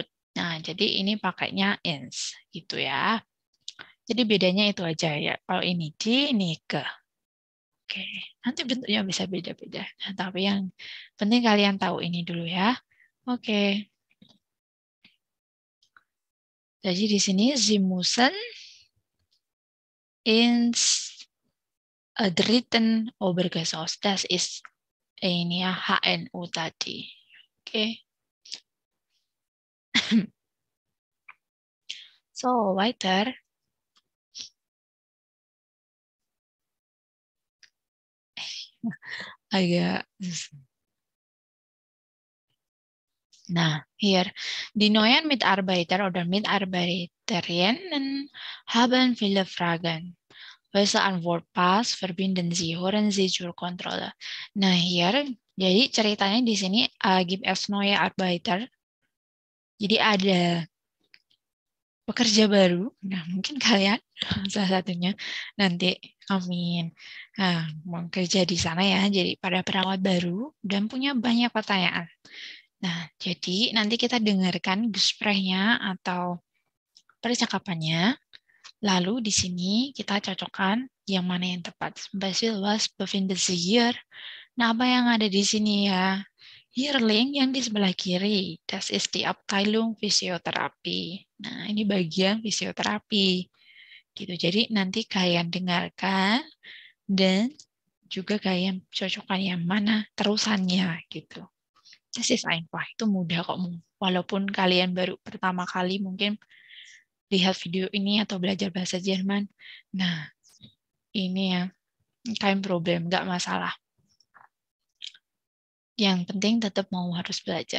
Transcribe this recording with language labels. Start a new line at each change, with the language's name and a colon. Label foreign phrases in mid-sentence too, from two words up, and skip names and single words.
Indonesian: Nah, jadi ini pakainya ins, gitu ya. Jadi bedanya itu aja ya. Kalau ini di, ini ke. Oke, nanti bentuknya bisa beda-beda. Nah, tapi yang penting kalian tahu ini dulu ya.
German: Oke.
Indonesian: Jadi di sini
German: Sie müssen ins dritten Obergeschoss. Das ist
Indonesian: ini ya HNU tadi. Oke.
German: So, weiter.
Indonesian: Agak. Nah,
German: hier. Die neuen Mitarbeiter oder Mitarbeiterinnen haben viele Fragen. Welche Antwort passt, verbinden Sie, hören Sie zur Kontrolle.
Indonesian: Nah, hier, jadi ceritanya di sini
German: gibt es neue Arbeiter.
Indonesian: Jadi ada pekerja baru. Nah, mungkin kalian salah satunya nanti, amin. Nah, mau kerja di sana ya, jadi pada perawat baru dan punya banyak pertanyaan. Nah, jadi nanti kita dengarkan gesprechnya atau percakapannya. Lalu di sini kita cocokkan yang mana yang tepat.
German: Basil was befindet sich hier.
Indonesian: Nah, apa yang ada di sini ya? Hierling yang di sebelah kiri.
German: Das ist die Abteilung Fisioterapi.
Indonesian: Nah, ini bagian fisioterapi. Gitu. Jadi nanti kalian dengarkan dan juga kalian cocokkan yang mana terusannya gitu.
German: Das ist einfach.
Indonesian: Itu mudah kok. Walaupun kalian baru pertama kali mungkin lihat video ini atau belajar bahasa Jerman. Nah, ini ya,
German: kein problem,
Indonesian: nggak masalah. Yang penting tetap mau harus belajar.